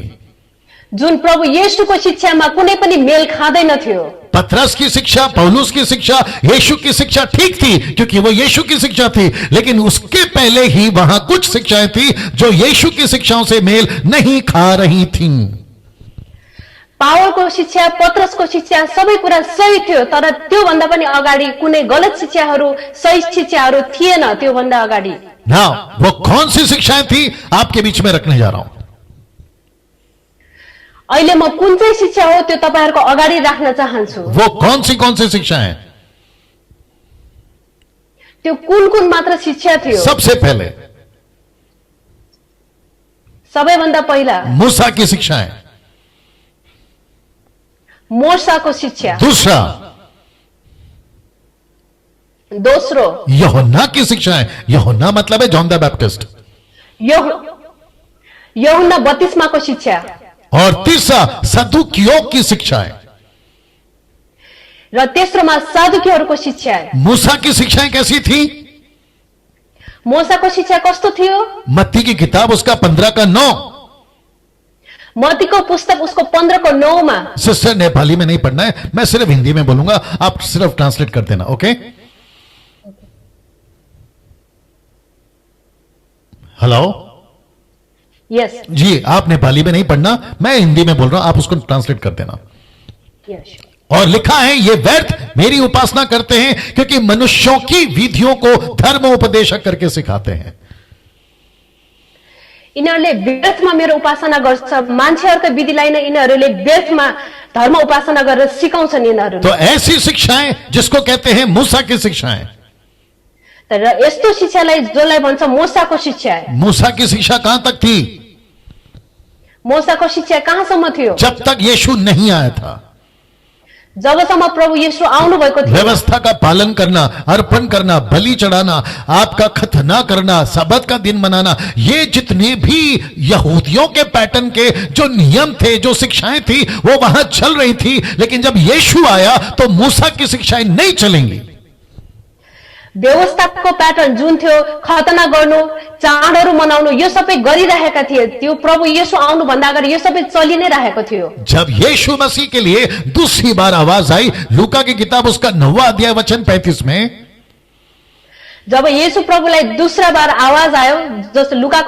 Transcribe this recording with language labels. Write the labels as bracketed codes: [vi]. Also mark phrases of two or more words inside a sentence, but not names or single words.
[ne] जुन प्रभु येशूको शिक्षामा कुनै पनि मेल खाँदैन थियो। [hi] पतरस की शिक्षा, पौलुस की शिक्षा, यीशु की शिक्षा ठीक थी क्योंकि वो यीशु की शिक्षा थी, लेकिन उसके पहले ही वहां कुछ शिक्षाएं थी जो यीशु की शिक्षाओं से मेल नहीं खा रही थीं। [ne] पावलको शिक्षा, पतरसको शिक्षा सबै कुरा सही थियो, तर त्यो भन्दा पनि अगाडि कुनै गलत शिक्षाहरू, सही शिक्षाहरू थिएन। त्यो भन्दा अगाडि [hi] नाउ वो कौन सी शिक्षाएं थी आपके बीच में रखने जा रहा हूं। [ne] अहिले म कुन चाहिँ शिक्षा हो त्यो तपाईहरुको अगाडि राख्न चाहन्छु। [hi] वो कौन सी शिक्षाएं? [ne] त्यो कुन मात्र शिक्षा थियो? [hi] सबसे पहले, [ne] सबैभन्दा पहिला [hi] मूसा की शिक्षाएं, [ne] मोसाको शिक्षा, [hi] दूसरा [ne] दोस्रो [hi] यूहन्ना की शिक्षाएं, यूहन्ना मतलब है जॉन द बैप्टिस्ट, [ne] यूहन्ना बत्तीसमाको शिक्षा, [hi] और तीसरा सदुकियों की शिक्षाएं, [ne] र तेस्रोमा सादुकीहरूको शिक्षा। [hi] मूसा की शिक्षाएं कैसी थी? [ne] मोसाको शिक्षा कस्तो थियो? [hi] मत्ती की किताब उसका 15:9, [ne] मत्तीको पुस्तक उसको 15:9 मा। [hi] सिस्टर नेपाली में नहीं पढ़ना है, मैं सिर्फ हिंदी में बोलूंगा, आप सिर्फ ट्रांसलेट कर देना। [en] okay, hello, यस [hi] जी आप नेपाली में नहीं पढ़ना, मैं हिंदी में बोल रहा हूं, आप उसको ट्रांसलेट कर देना। [en] यस। [hi] और लिखा है ये व्यर्थ मेरी उपासना करते हैं क्योंकि मनुष्यों की विधियों को धर्म उपदेशक करके सिखाते हैं। [ne] यिनीहरूले व्यर्थमा मेरो उपासना गर्छ, मान्छेहरूको विधिलाई नै यिनीहरूले व्यर्थमा धर्म उपासना गरेर सिकाउँछन् यिनीहरूले। [hi] तो ऐसी शिक्षाएं जिसको कहते हैं मूसा की शिक्षाएं, [ne] तर यस्तो शिक्षालाई जसलाई भन्छ मोसाको शिक्षा। [hi] मूसा की शिक्षा कहां तक थी? [ne] मोसाको शिक्षा कहाँसम्म थियो? [hi] जब तक यीशु नहीं आया था। [ne] जबसम्म प्रभु येशू आउनु भएको थियो। [hi] व्यवस्था का पालन करना, अर्पण करना, बलि चढ़ाना, आपका खतना करना, सबत का दिन मनाना, ये जितने भी यहूदियों के पैटर्न के जो नियम थे, जो शिक्षाएं थी, वो वहां चल रही थी। लेकिन जब यीशु आया तो मूसा की शिक्षाएं नहीं चलेंगी। [ne] व्यवस्थाको प्याटर्न जुन थियो, खतना गर्नु, चाडहरू मनाउनु, यो सबै गरिरहेका थिए। त्यो प्रभु येशू आउनु भन्दा अगाडि यो सबै चलि नै रहेको थियो। [hi] जब यीशु मसीह के लिए दूसरी बार आवाज आई, लूका की किताब उसका 9वां अध्याय वचन 35 में, [ne] जब येशू प्रभुलाई दूसरा बार आवाज आयो, जस्तो लुकाको